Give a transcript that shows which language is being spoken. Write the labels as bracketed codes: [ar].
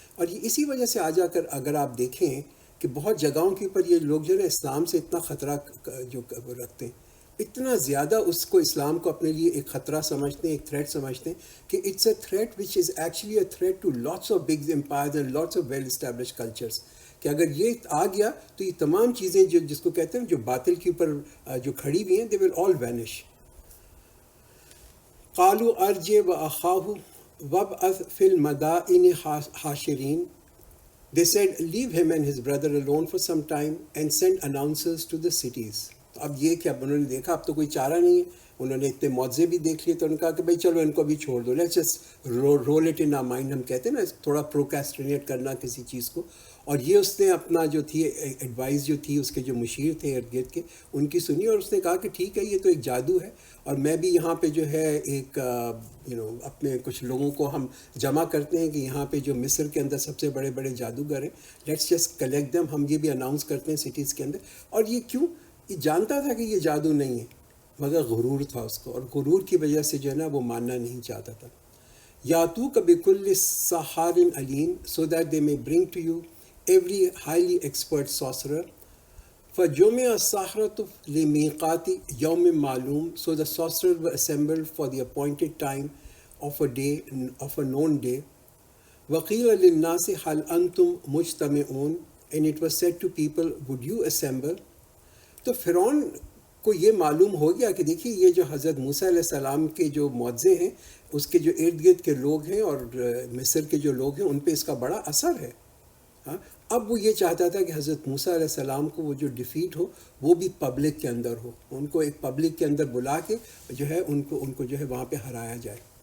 [ur] اور یہ اسی وجہ سے آ جا کر اگر آپ دیکھیں کہ بہت جگہوں کے اوپر یہ لوگ جو ہے نا اسلام سے اتنا خطرہ جو رکھتے ہیں, اتنا زیادہ اس کو اسلام کو اپنے لیے ایک خطرہ سمجھتے ہیں, ایک تھریٹ سمجھتے ہیں کہ [en] it's a threat which is actually a threat to lots of big empires and lots of well establish cultures, [ur] کہ اگر یہ آ گیا تو یہ تمام چیزیں جو جس کو کہتے ہیں جو باطل کے اوپر جو کھڑی ہوئی ہیں [en] They will all vanish. [ar] قالوا ارجع واخاه وابعث في المدائن حاشرين. [en] They said leave him and his brother alone for some time and send announcers to the cities. [ur] تو اب یہ کہ اب انہوں نے دیکھا اب تو کوئی چارہ نہیں ہے, انہوں نے اتنے معجزے بھی دیکھ لیے تو انہوں نے کہا کہ بھائی چلو ان کو بھی چھوڑ دو, [en] Let's just roll it in our mind. [ur] ہم کہتے ہیں نا تھوڑا پروکیسٹرینیٹ کرنا کسی چیز کو. اور یہ اس نے اپنا جو تھی ایڈوائز جو تھی اس کے جو مشیر تھے ارد گرد کے ان کی سنی, اور اس نے کہا کہ ٹھیک ہے یہ تو ایک جادو ہے, اور میں بھی یہاں پہ جو ہے ایک اپنے کچھ لوگوں کو ہم جمع کرتے ہیں کہ یہاں پہ جو مصر کے اندر سب سے بڑے بڑے جادوگر ہیں, [en] let's just collect them, [ur] ہم یہ بھی اناؤنس کرتے ہیں سٹیز کے اندر. اور یہ کیوں, یہ جانتا تھا کہ یہ جادو نہیں ہے مگر غرور تھا اس کو, اور غرور کی وجہ سے جو ہے نا وہ ماننا نہیں چاہتا تھا. [ar] یاتوک بکل سحار علیم [en] So that they may bring to you every highly expert sorcerer. [ar] فَجُمِعَ السَّحَرَةُ لِمِيقَاتِ يَوْمٍ مَعْلُومٍ. [en] So the sorcerers were assembled for the appointed time of a day, of a known day. [ar] وَقِيلَ لِلنَّاسِ هَلْ أَنْتُمْ مُجْتَمِعُونَ. [en] And it was said to people, would you assemble? [ur] تو فرعون کو یہ معلوم ہو گیا کہ دیکھیے یہ جو حضرت موسیٰ علیہ السلام کے جو معجزے ہیں اس کے جو ارد گرد کے لوگ ہیں اور مصر کے جو لوگ ہیں ان پہ اس کا بڑا اثر ہے. اب وہ یہ چاہتا تھا کہ حضرت موسیٰ علیہ السلام کو وہ جو ڈیفیٹ ہو وہ بھی پبلک کے اندر ہو, ان کو ایک پبلک کے اندر بلا کے جو ہے ان کو جو ہے وہاں پہ ہرایا جائے.